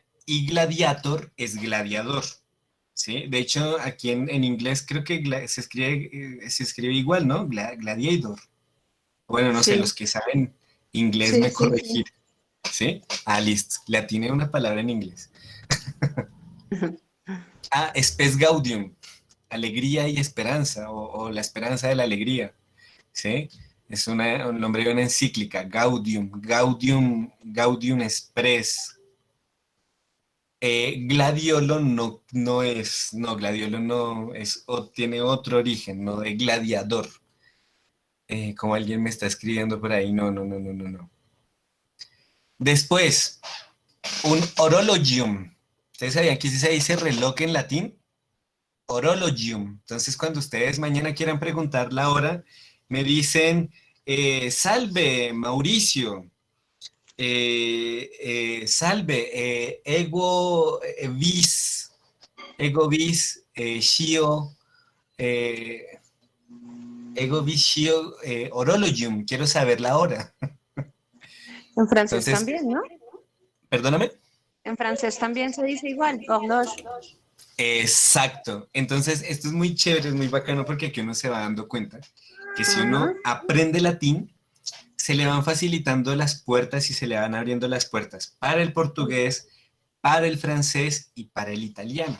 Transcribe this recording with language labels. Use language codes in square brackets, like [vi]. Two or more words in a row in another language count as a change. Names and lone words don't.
[es] Y gladiator es gladiador. ¿Sí? De hecho, aquí en inglés creo que se escribe igual, ¿no? Gladiator. Bueno, no sé, Sí, los que saben inglés sí, me sí, sí. corregir. ¿Sí? Ah, listo. Le atiné una palabra en inglés. [la] Ah, spes gaudium. [es] Alegría y esperanza, o la esperanza de la alegría. ¿Sí? Es un nombre de una encíclica, Gaudium, Gaudium Express. Gladiolo Gladiolo no es, o tiene otro origen, no de gladiador. Como alguien me está escribiendo por ahí, no. Después, un horologium. ¿Ustedes sabían que se dice reloj en latín? Horologium. Entonces, cuando ustedes mañana quieran preguntar la hora, me dicen, salve, Mauricio, [la] salve, ego vis, shio, eh, ego vis shio, horologium, [es] quiero saber la hora. En francés Entonces, también, ¿no? perdóname. En francés también se dice igual, horloge. Exacto. Entonces, esto es muy chévere, es muy bacano porque aquí uno se va dando cuenta que si Ajá. uno aprende latín, se le van facilitando las puertas y se le van abriendo las puertas para el portugués, para el francés y para el italiano.